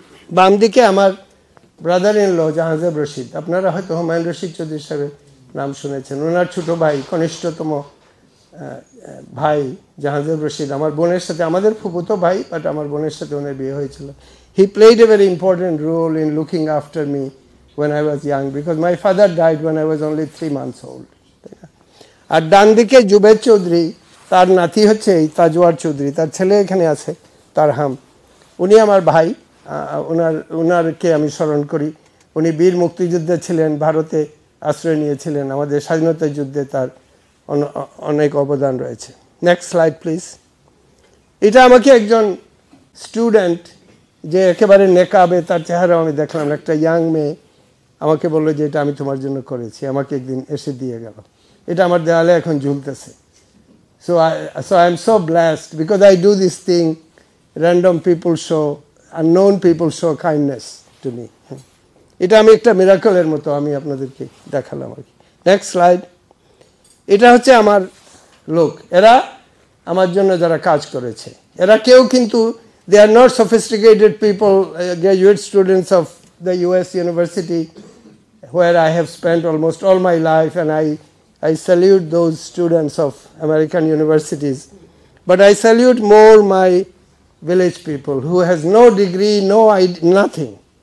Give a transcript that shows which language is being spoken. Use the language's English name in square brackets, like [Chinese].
[Bangla] বাম দিকে আমার ব্রাদার ইন ল জাহাজেব রশিদ, আপনারা হয়তো হুমায়ুন রশিদ চৌধুরী সাহেবের নাম শুনেছেন। ওনার ছোটো ভাই, কনিষ্ঠতম ভাই জাহাজেব রশিদ, আমার বোনের সাথে, আমাদের ফুফুতো ভাই, বাট আমার বোনের সাথে ওনার বিয়ে হয়েছিল। [English] He played a very important role in looking after me when I was young, because my father died when I was only 3 months old. [Bangla] আর ডান দিকে জুবেদ চৌধুরী, তার নাতি হচ্ছে এই তাজওয়ার চৌধুরী, তার ছেলে এখানে আছে তারহাম, উনি আমার ভাই। ওনারকে আমি স্মরণ করি। উনি বীর মুক্তিযোদ্ধা ছিলেন, ভারতে আশ্রয় নিয়েছিলেন, আমাদের স্বাধীনতা যুদ্ধে তার অনেক অবদান রয়েছে। [English] Next slide please. [Bangla] এটা আমাকে একজন স্টুডেন্ট, যে একেবারে নেকাবে, তার চেহারাও আমি দেখলাম, একটা ইয়াং মেয়ে আমাকে বললো যে এটা আমি তোমার জন্য করেছি, আমাকে একদিন এসে দিয়ে গেল। এটা আমার দেওয়ালে এখন ঝুলতেছে। [English] So I am so blessed because I do this thing, random people show, unknown people show kindness to me. [Bangla] এটা আমি একটা মিরাকলের মতো আমি আপনাদেরকে দেখালাম আর কি। [English] Next slide. [Bangla] এটা হচ্ছে আমার লোক, এরা আমার জন্য যারা কাজ করেছে, এরা কেউ কিন্তু [English] they are not sophisticated people, graduate students of the US University where I have spent almost all my life, and I salute those students of American universities, but I salute more my village people who has no degree, nothing.